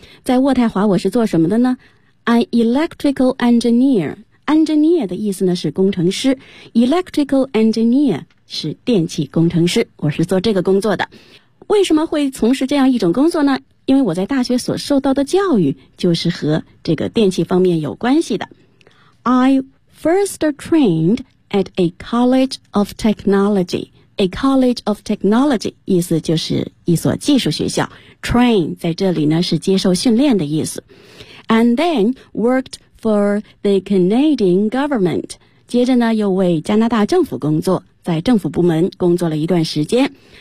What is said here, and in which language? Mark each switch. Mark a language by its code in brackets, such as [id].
[zh] 在渥太华我是做什么的呢？ [en] An electrical engineer。 [zh] Engineer 的意思呢是工程师， [en] Electrical engineer [zh] 是电气工程师，我是做这个工作的。为什么会从事这样一种工作呢？因为我在大学所受到的教育就是和这个电气方面有关系的。 [en] I first trained at a college of technology。 A college of technology [zh] 意思就是一所技术学校， train 在这里呢是接受训练的意思。 [en] And then worked for the Canadian government。 [zh] 接着呢又为加拿大政府工作，在政府部门工作了一段时间。